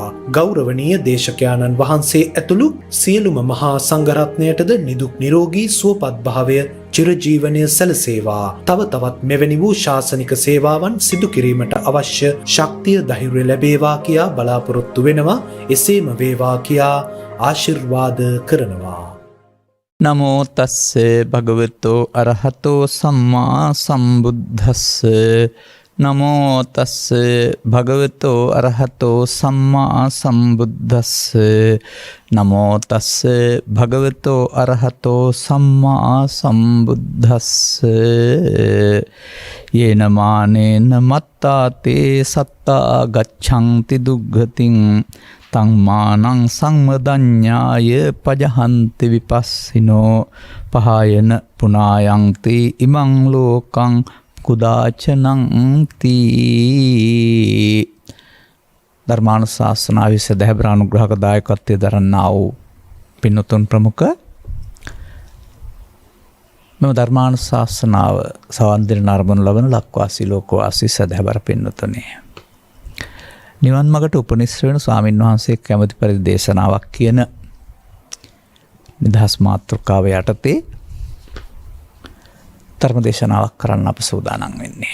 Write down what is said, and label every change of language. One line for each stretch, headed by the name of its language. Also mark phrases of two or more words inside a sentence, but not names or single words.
Sinhala: ගෞරවනීය දේශකයාණන් වහන්සේ ඇතුළු සියලුම මහා සංඝරත්නයටද නිදුක් නිරෝගී සුවපත් භාවය චිරජීවනය සැලසේවා. තව තවත් මෙවැනි වූ ශාසනික සේවාවන් සිදු කිරීමට අවශ්‍ය ශක්තිය ධෛර්යය ලැබේවා කියා බලාපොරොත්තු වෙනවා. එසේම වේවා කියා ආශිර්වාද කරනවා.
Pali: නමෝ තස්ස භගවතෝ අරහතෝ සම්මා සම්බුද්දස්ස. නමෝ තස්ස භගවතෝ අරහතෝ සම්මා සම්බුද්දස්ස. නමෝ තස්ස භගවතෝ අරහතෝ සම්මා සම්බුද්දස්ස. යේන මානේන මත්තාතේ සත්තා ගච්ඡන්ති දුග්ගතින් තං මානං සංවදඤ්ඤාය පජහන්ති විපස්සිනෝ පහයන පුනායන්ති ඉමං ලෝකං කුදාචනං තී.
Sinhala: ධර්මානුශාසනාවේ සදහැබර අනුග්‍රහක දායකත්වයේ දරන්නා වූ පින්වතුන් ප්‍රමුඛ මෙම ධර්මානුශාසනාව සවන් දෙන නරඹන ලබන ලක්වාසී ලෝකවාසී සදහැබර පින්වතුනි, නිවන් මඟට උපනිශ්‍ර වෙන ස්වාමින් වහන්සේ කැමති පරිදි දේශනාවක් කියන නිදහස් මාතෘකාව යටතේ ධර්ම දේශනාවක් කරන්න අප සූදානම් වෙන්නේ.